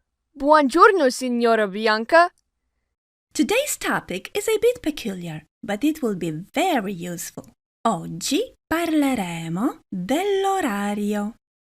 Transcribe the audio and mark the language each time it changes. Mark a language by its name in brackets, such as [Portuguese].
[Italian] Buongiorno, signora Bianca. [English] Today's topic is a bit peculiar, but it will be very useful. [Italian] Oggi parleremo dell'orario.